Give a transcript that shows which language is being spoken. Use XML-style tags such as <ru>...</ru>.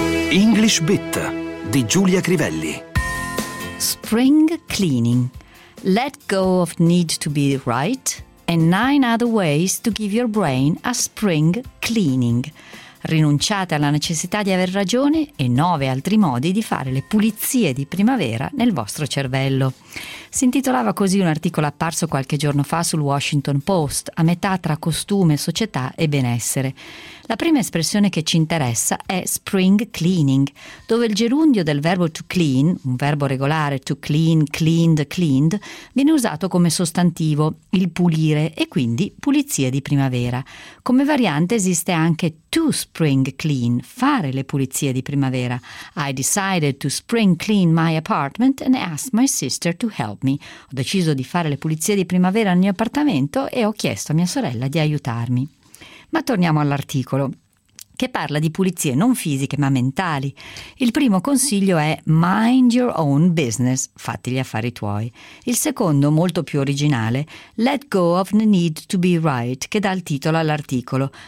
<it>English Bit di Giulia Crivelli.</it> <en>Spring cleaning. Let go of need to be right and 9 other ways to give your brain a spring cleaning.</en> <it>Rinunciate alla necessità di aver ragione e 9 altri modi di fare le pulizie di primavera nel vostro cervello. Si intitolava così un articolo apparso qualche giorno fa sul Washington Post, a metà tra costume, società e benessere. La prima espressione che ci interessa è spring cleaning, dove il gerundio del verbo to clean, un verbo regolare to clean, cleaned, cleaned, viene usato come sostantivo, il pulire, e quindi pulizia di primavera. Come variante esiste anche to spring clean, fare le pulizie di primavera.</it> <en>I decided to spring clean my apartment and asked my sister to help me.</en> <it>Ho deciso di fare le pulizie di primavera nel mio appartamento e ho chiesto a mia sorella di aiutarmi. Ma torniamo all'articolo, che parla di pulizie non fisiche ma mentali. Il primo consiglio è mind your own business, fatti gli affari tuoi. Il secondo, molto più originale, let go of the need to be right, che dà il titolo all'articolo.</it>